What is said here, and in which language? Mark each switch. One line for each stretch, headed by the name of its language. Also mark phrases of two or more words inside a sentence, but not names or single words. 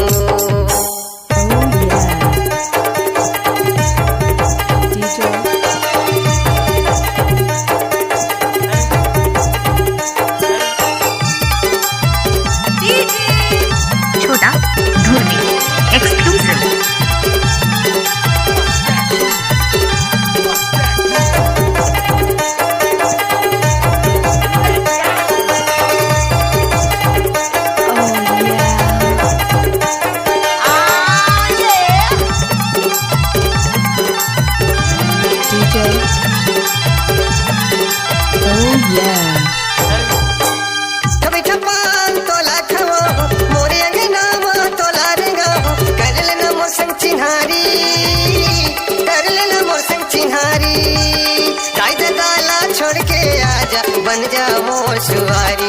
English: Oh yeah. DJ. छोटा धुर्वी एक्सक्लूसिव। Oh yeah. DJ. Oh yeah.
Chhattisgarhi: कभी ठपान तोला खवा मोरे अंगना में तोला रेंगा कर लेना मोर संग चिन्हारी कर लेना मोर संग चिन्हारी दाई दे दाला छोड़ के आजा बन जा मोर सुवारी।